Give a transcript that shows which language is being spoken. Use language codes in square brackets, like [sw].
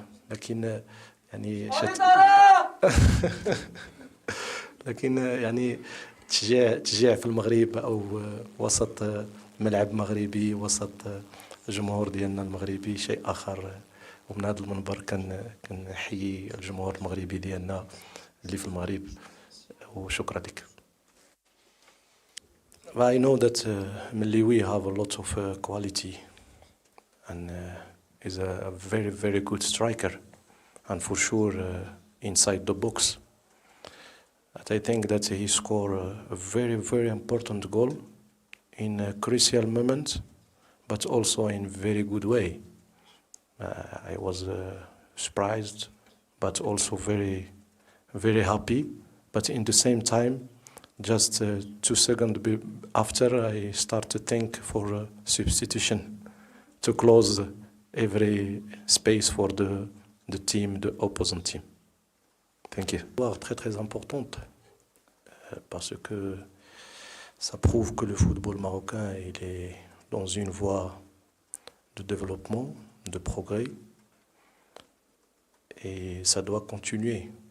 [ar] لكن يعني لكن يعني تشجيع في المغرب أو وسط ملعب مغربي وسط الجمهور ديالنا المغربي شيء آخر. ومن هذا المنبر كنحيي الجمهور المغربي ديالنا اللي في المغرب، وشكرا لك. [en] I know that Mli we have a lot of quality and is a very, very good striker, and for sure inside the box. But I think that he scored a very, very important goal in a crucial moment, but also in very good way. I was surprised, but also very, very happy. But in the same time, just 2 seconds after, I start to think for a substitution to close every space for the team, the opposing team. Thank you. [fr] Très très importante parce que ça prouve que le football marocain il est dans une voie de développement, de progrès, et ça doit continuer.